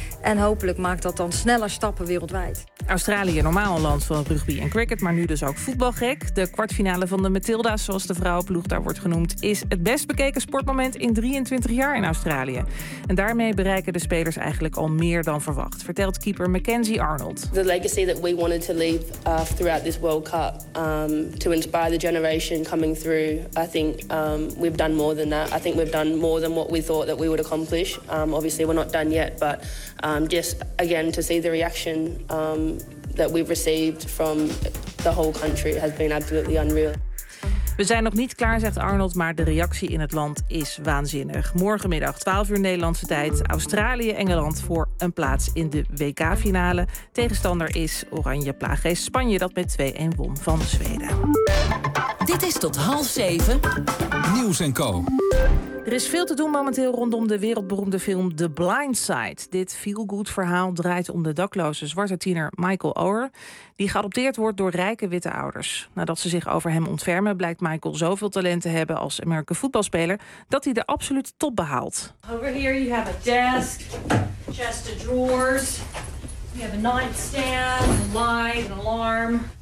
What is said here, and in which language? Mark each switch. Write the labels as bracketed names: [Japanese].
[Dutch] En hopelijk maakt dat dan sneller stappen wereldwijd. Australië, normaal een land van rugby en cricket, maar nu dus ook voetbalgek. De kwartfinale van de Matilda's, zoals de vrouwenploeg daar wordt genoemd, is het best bekeken sportmoment in 23 jaar in Australië. En daarmee bereiken de spelers eigenlijk al meer dan verwacht, vertelt keeper Mackenzie Arnold. [English] The legacy that we wanted to leave throughout this World Cup to inspire the generation coming through, I think we've done more than that. I think we've done more than what we thought that we would accomplish. Obviously we're not done yet, but just again to see the reaction that we've received from the whole country has been absolutely unreal. [Dutch] We zijn nog niet klaar, zegt Arnold, maar de reactie in het land is waanzinnig. Morgenmiddag 12 uur Nederlandse tijd, Australië-Engeland voor een plaats in de WK-finale. Tegenstander is Oranje Plaaggeest Spanje, dat met 2-1 won van Zweden. Dit is tot 6:30. Nieuws en Co. Er is veel te doen momenteel rondom de wereldberoemde film The Blind Side. Dit feel-good verhaal draait om de dakloze zwarte tiener Michael Oher, die geadopteerd wordt door rijke witte ouders. Nadat ze zich over hem ontfermen, blijkt Michael zoveel talent te hebben als American voetbalspeler dat hij de absolute top behaalt. [English] Over here you have a desk, chest of drawers. You have a nightstand, a light, an alarm.